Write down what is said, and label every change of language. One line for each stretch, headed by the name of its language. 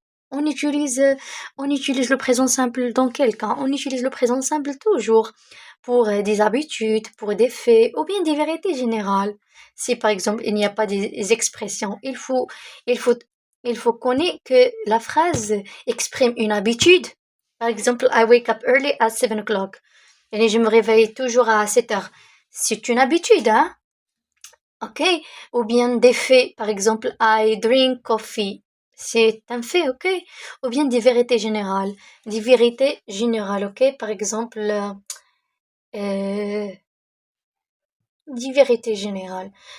French: On utilise, on utilise le présent simple dans quel cas? On utilise le présent simple toujours pour des habitudes, pour des faits ou bien des vérités générales. Si par exemple il n'y a pas des expressions, il faut, il faut connaître que la phrase exprime une habitude. Par exemple,
English: I wake up early at 7 o'clock.
French: Et je me réveille toujours à 7 heures. C'est une habitude, hein? Ok? Ou bien des faits, par exemple,
English: I drink coffee.
French: C'est un fait, ok? Ou bien des vérités générales. Des vérités générales, ok? Par exemple, des vérités générales.